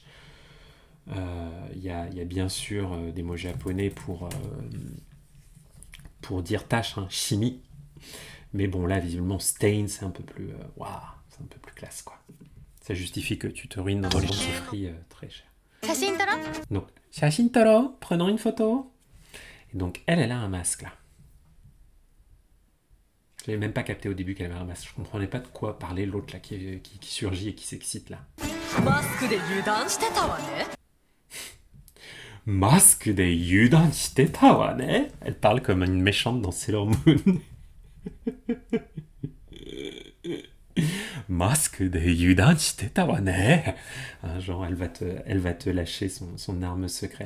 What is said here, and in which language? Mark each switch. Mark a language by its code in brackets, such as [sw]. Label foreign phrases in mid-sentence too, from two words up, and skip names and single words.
[fr] Il y a bien sûr des mots japonais pour dire tâche, hein, chimie. Mais bon, là, visiblement, stain, c'est un peu plus... waouh, c'est un peu plus classe, quoi. Ça justifie que tu te ruines dans un dentifrice très cher. [ja] 写真撮ろ [fr] Donc, Shashintoro, prenons une photo. Et donc, elle a un masque, là. Je l'avais même pas capté au début qu'elle avait un masque. Je comprenais pas de quoi parlait l'autre, là, qui surgit et qui s'excite, là. [ja] マスクで油断してたわねマスクで油断してたわね. [fr] Elle parle comme une méchante dans Sailor Moon. [ja] マスクで油断してたわね. [fr] Hein, genre, elle va te lâcher son arme secrète.